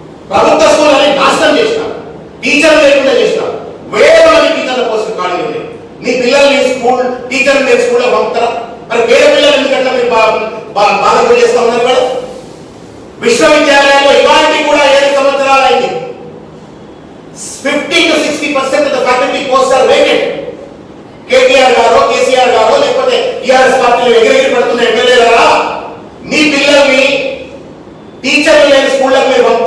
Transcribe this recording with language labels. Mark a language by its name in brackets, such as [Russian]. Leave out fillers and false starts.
[Telugu] ప్రభుత్వ స్కూల్ అని నాశనం చేసినారు, టీచర్లు లేకుండా చేసినారు. వేల మంది టీచర్ల పోస్టులు ఖాళీ ఉన్నాయి. నీ పిల్లల్ని స్కూల్ టీచర్లు నేను స్కూల్లో పంపుతారా? మరి వేరే పిల్లలు ఎందుకంటే మీరు బాధలు చేస్తా ఉన్నారు కదా. విశ్వవిద్యాలయాల్లో ఇవాళకి కూడా 7 సంవత్సరాలు అయింది. [English] 50 to 60% of the faculty posts are vacant. [Telugu] KTR గారో, కేసీఆర్ గారో, లేకపోతే టీఆర్ఎస్ పార్టీలో ఎగిరెగిరి పడుతున్న ఎమ్మెల్యేలారా, నీ పిల్లల్ని టీచర్లు లేని స్కూళ్ళకి మీరు